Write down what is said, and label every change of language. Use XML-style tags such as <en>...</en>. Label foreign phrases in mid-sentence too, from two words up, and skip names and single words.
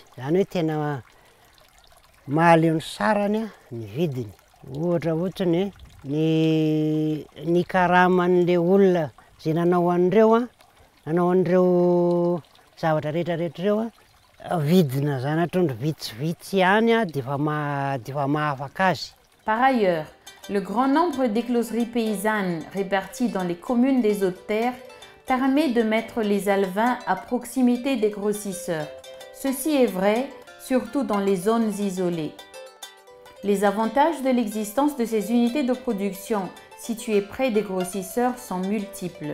<mg>Zany hoe tena mahaleo ny sarany ny vidiny. Ohatra ohatrany ny karaman'le olona zay nanao an'ireo zavatra rehetrarehetra ireo vidina zana-trondro vitsivitsy ihany dia efa mahafaka azy.</mg> <fr>Par ailleurs, le grand nombre d'écloseries paysannes réparties dans les communes des Hautes-Terres permet de mettre les alevins à proximité des grossisseurs. Ceci est vrai surtout dans les zones isolées. Les avantages de l'existence de ces unités de production situées près des grossisseurs sont multiples.</fr>